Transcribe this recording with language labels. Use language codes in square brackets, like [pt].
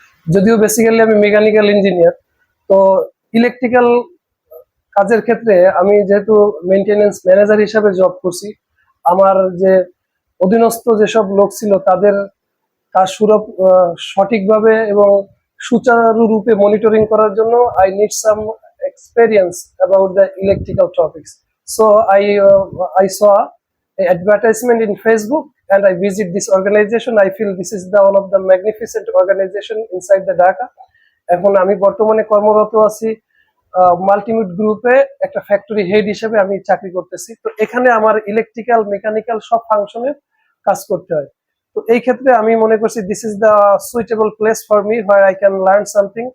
[bn] যদিও বেসিক্যালি আমি mechanical engineer, তো ইলেকট্রিক্যাল কাজের ক্ষেত্রে আমি যেহেতু মেইনটেনেন্স ম্যানেজার হিসেবে জব করছি, আমার যে অধীনস্থ যেসব লোক ছিল তাদের কাজ সঠিকভাবে এবং সুচারুরূপে মনিটরিং করার জন্য [en] I need some experience about the electrical topics. So I saw an advertisement in Facebook and I visit this organization. I feel this is the one of the magnificent organization inside the Dhaka. [bn] এখন আমি বর্তমানে কর্মরত আছি মাল্টিমিড গ্রুপে, একটা factory head হিসেবে আমি চাকরি করতেছি। তো এখানে আমার ইলেকট্রিক্যাল মেকানিক্যাল সব ফাংশনের কাজ করতে হয়। তো এই ক্ষেত্রে আমি মনে করছি [en] This is the suitable place for me where I can learn something.